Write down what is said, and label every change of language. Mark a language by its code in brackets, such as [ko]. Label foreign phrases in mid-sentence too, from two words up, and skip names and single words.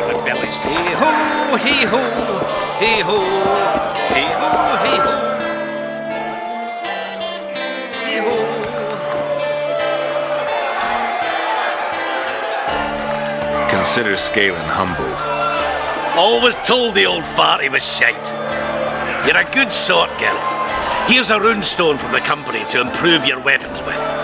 [en] bellies to Hey-ho, hey-ho, hey-ho, hey-ho, hey-ho. Hey-ho. Consider Scalen humbled. Always told the old fart he was shite. You're a good sort, Geralt. Here's a runestone from the company to improve your weapons with.